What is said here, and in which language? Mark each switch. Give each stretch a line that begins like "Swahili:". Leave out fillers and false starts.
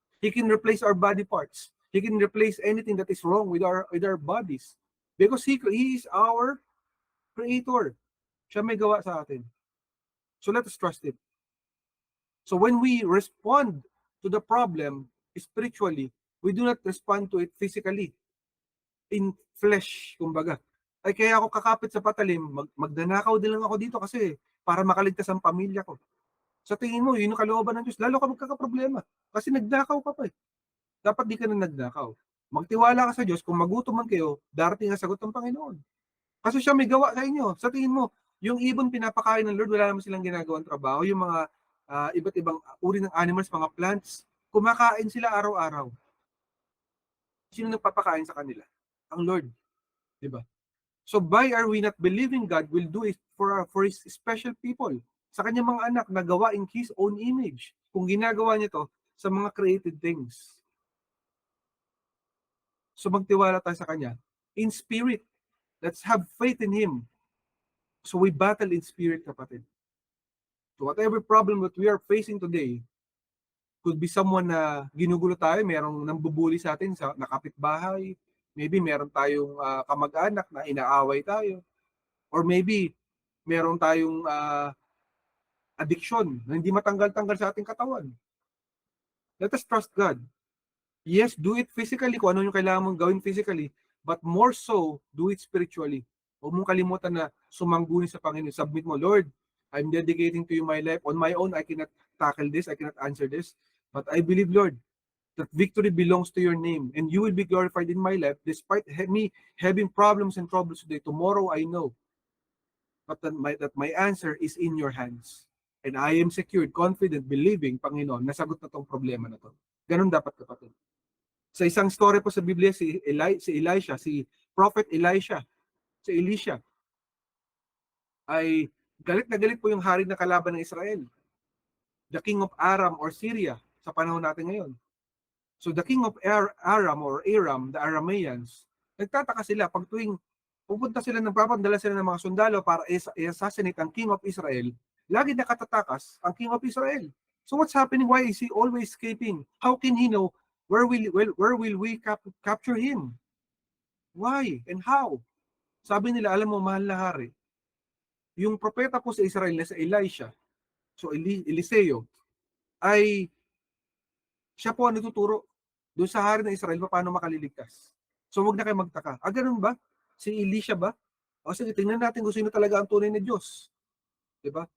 English: He can replace our body parts. He can replace anything that is wrong with our bodies. Because He is our Creator.
Filipino: Siya may gawa sa atin.
English: So let us trust Him. So when we respond to the problem spiritually, we do not respond to it physically. In flesh, kumbaga.
Filipino: Ay kaya ako kakapit sa patalim, magdanakaw din lang ako dito kasi para makaligtas ang pamilya ko. Sa tingin mo, yun yung kalooban ng Diyos, lalo ka magkakaproblema. Kasi nagdakaw ka pa eh. Dapat di ka na nagdakaw. Magtiwala ka sa Diyos, kung magutom man kayo, darating ang sagot ng Panginoon. Kasi siya may gawa sa inyo. Sa tingin mo, yung ibon pinapakain ng Lord, wala naman silang ginagawang trabaho. Yung mga iba't ibang uri ng animals, mga plants, kumakain sila araw-araw. Sino nagpapakain sa kanila? Ang Lord. Diba?
English: So why are we not believing God will do it for His special people?
Filipino: Sa kanyang mga anak na gawa
English: in His own image.
Filipino: Kung ginagawa niya to sa mga created things. So magtiwala tayo sa Kanya.
English: In spirit. Let's have faith in Him. So we battle in spirit, kapatid. So whatever problem that we are facing today,
Filipino: Could be someone na ginugulo tayo, merong nambubuli sa atin sa na kapitbahay, maybe meron tayong, kamag-anak na inaaway tayo, or maybe meron tayong, addiction na hindi matanggal-tanggal sa ating katawan.
English: Let us trust God. Yes, do it physically
Filipino: kung ano yung kailangan mong gawin
English: physically, but more so, do it spiritually.
Filipino: Huwag mong kalimutan na sumangguni sa Panginoon.
English: Submit mo, Lord, I'm dedicating to you my life. On my own, I cannot tackle this, I cannot answer this. But I believe, Lord, that victory belongs to your name, and you will be glorified in my life, despite me having problems and troubles today. Tomorrow, I know but that my answer is in your hands. And I am secured, confident, believing,
Filipino: Panginoon, nasagot na tong problema na to. Ganun dapat, kapatid. Sa isang story po sa Biblia, si Elisha, si Prophet Elisha, si Elisha, ay galit na galit po yung hari na kalaban ng Israel,
English: the king of Aram or Syria,
Filipino: sa panahon natin ngayon. So the king of Aram or Aram, the Arameans, nagtataka sila pag tuwing pupunta sila, nagpapandala sila ng mga sundalo para i-assassinate ang king of Israel, lagi nakatatakas ang king of Israel.
English: So what's happening? Why is he always escaping? How can he know where will we capture him? Why and how?
Filipino: Sabi nila, alam mo, mahal na hari, yung propeta po sa Israel na sa Elisha, so Eliseo, ay siya po ang nagtuturo doon sa hari ng Israel paano makaliligtas. So wag na kayo magtaka. Ganun ba? Si Elisha ba? O sige, tingnan natin kung sino talaga ang tunay na Diyos. Diba?